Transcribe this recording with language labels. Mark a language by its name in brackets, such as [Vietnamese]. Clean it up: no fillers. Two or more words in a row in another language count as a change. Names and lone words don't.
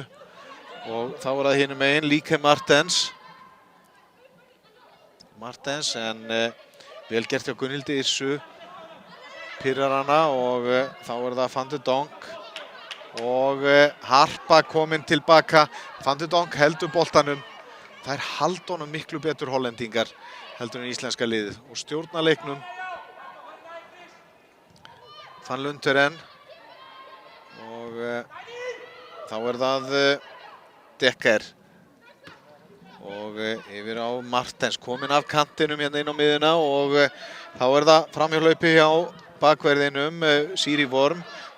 [Icelandic] Og þá var það hinum megin, Lieke Martens. En vel gert hjá Gunnhildi Yrsu. Pirrar hana og þá er það Van de Donk. Og Harpa kominn tilbaka. Van de Donk heldur boltanum. Þær halda honum miklu betur hollendingar heldur en íslenska liðið. Og stjórna leiknum. Van Lunteren. Og þá er það Dekker. Og yfir á Martens, kominn af kantinum hérna inn á miðjuna og þá er það framhjálaupi hjá bakverðinum Siri Worm.